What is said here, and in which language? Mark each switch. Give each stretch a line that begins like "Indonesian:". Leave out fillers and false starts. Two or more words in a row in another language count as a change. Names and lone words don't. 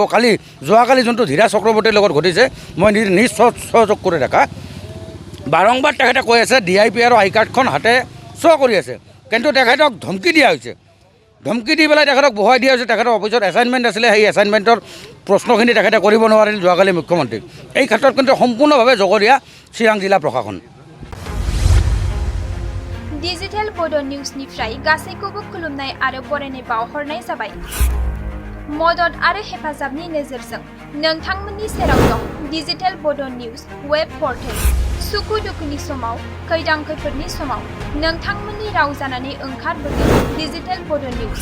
Assamese: যোৱাকালি যোনটো ধীৰা চক্ৰৱৰ্তীৰ লগত ঘটিছে মই নিজ সহযোগ কৰি দেখা বাৰম্বাৰ তেখেতে কৈ আছে DIP আৰু আই কাৰ্ডখন হাতে শ্ব' কৰি আছে কিন্তু তেখেতক ধমকি দিয়া হৈছে ধমকি দি পেলাই তেখেতক বহাই দিয়া হৈছে তেখেতৰ অফিচত এছাইনমেণ্ট আছিলে সেই এছাইনমেণ্টৰ প্ৰশ্নখিনি তেখেতে কৰিব নোৱাৰিল যোৱাকালি মুখ্যমন্ত্ৰীক এই ক্ষেত্ৰত কিন্তু সম্পূৰ্ণভাৱে জগৰীয়া চিৰাং জিলা প্ৰশাসন
Bodo: डिजिटेल बड' निउसनिफ्राय गासैखौबो खुलुमनाय आरो बरायनाय बावहरनाय जाबाय। मदद आरो हेफाजाबनि नोजोरजों नोंथांमोननि सेराव दं डिजिटेल बड' निउस वेब पर्टेल। सुखु दुखुनि समाव, खैदां खैफोदनि समाव नोंथांमोननि राव जानानै ओंखारबोगोन डिजिटेल बड' निउस।